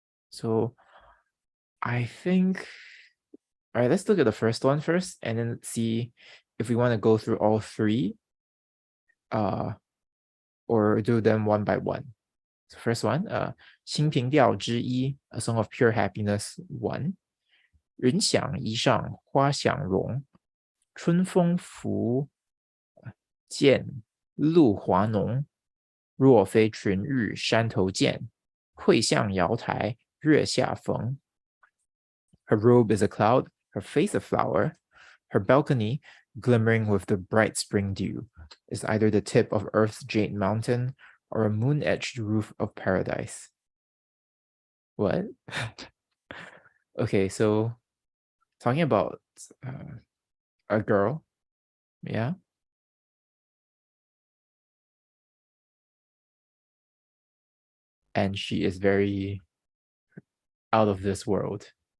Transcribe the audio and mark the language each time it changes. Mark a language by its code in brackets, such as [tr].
[en] So I think, all right, let's look at the first one first and then see if we want to go through all 3 or do them one by one. So first one, 清平调之一, A Song of Pure Happiness 1. [zh] 人想衣裳花想容，春风拂槛露华浓。若非春日山头见，会向瑶台月下逢。 [en] Her robe is a cloud, her face a flower. Her balcony, glimmering with the bright spring dew, is either the tip of Earth's jade mountain or a moon-edged roof of paradise. What? Okay, so talking about a girl, yeah, and she is very out of this world.